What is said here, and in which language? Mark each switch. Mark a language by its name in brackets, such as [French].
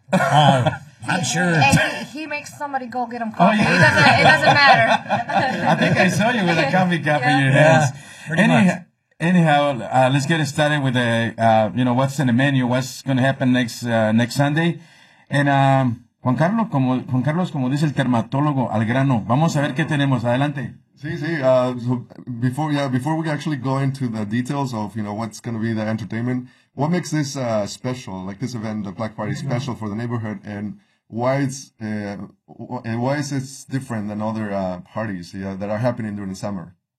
[English] I'm sure. And he makes somebody go get him coffee. Oh, yeah. It doesn't matter. I think I saw you with a coffee cup in your hands. Anyhow, let's get started with what's in the menu, what's going to happen next Sunday. [Spanish] Juan Carlos, como dice el dermatólogo, al grano. Vamos a ver qué tenemos. Adelante. [English] So before we actually go into the details of, what's going to be the entertainment, what makes this special, like this event, the Black Party, special for the neighborhood, and why is it different than other parties that are happening during the summer?